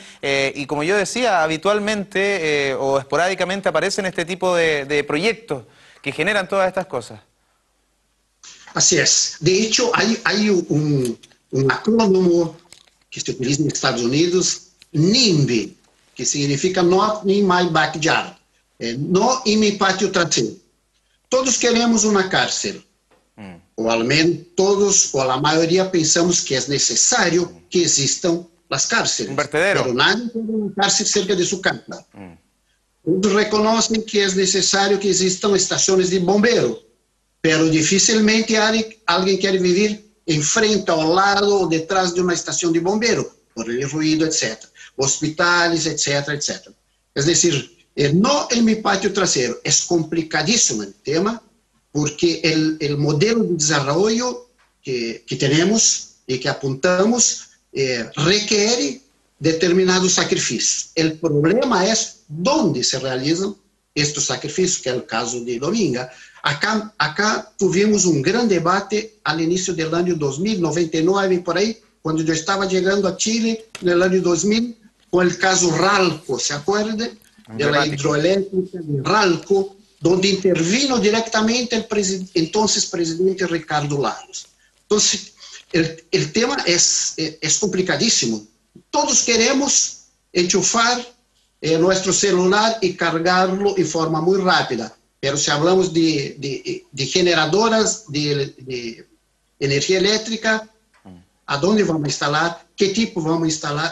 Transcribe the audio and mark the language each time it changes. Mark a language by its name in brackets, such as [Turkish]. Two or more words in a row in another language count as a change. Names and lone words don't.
[Spanish] Y como yo decía, habitualmente o esporádicamente aparecen este tipo de proyectos que generan todas estas cosas. Así es. De hecho, hay un acrónimo que se utiliza en Estados Unidos, NIMBY, que significa [English] Not in my backyard, [Spanish] no en mi patio trasero. Todos queremos una cárcel, o al menos todos, o la mayoría pensamos que es necesario que existan las cárceles. Un vertedero. Pero nadie quiere una cárcel cerca de su casa. Todos reconocen que es necesario que existan estaciones de bombero, pero difícilmente alguien quiere vivir enfrente, [Portuguese] ao lado o detrás de uma estação de bombeiro, [Spanish] por el ruído, etc. Hospitales, etc., etc. Es decir, no en mi patio trasero. Es complicadísimo el tema, porque el modelo de desarrollo que tenemos y que apuntamos requiere determinados sacrificios. El problema es dónde se realizan [Portuguese] estes sacrifícios, que é o caso de Dominga. [Spanish] Acá tuvimos [Portuguese] um grande debate ao início do ano 2000, 99, por aí, quando eu estava chegando a Chile, no ano 2000, com o caso Ralco, [Spanish] ¿se acuerda? [Portuguese] Da hidroelétrica de Ralco, onde intervino diretamente o entonces presidente Ricardo Lagos. Então, o tema é complicadíssimo. [Spanish] Todos queremos enchufar nuestro celular y cargarlo en forma muy rápida. Pero si hablamos de generadoras de energía eléctrica, ¿a dónde vamos a instalar? ¿Qué tipo vamos a instalar?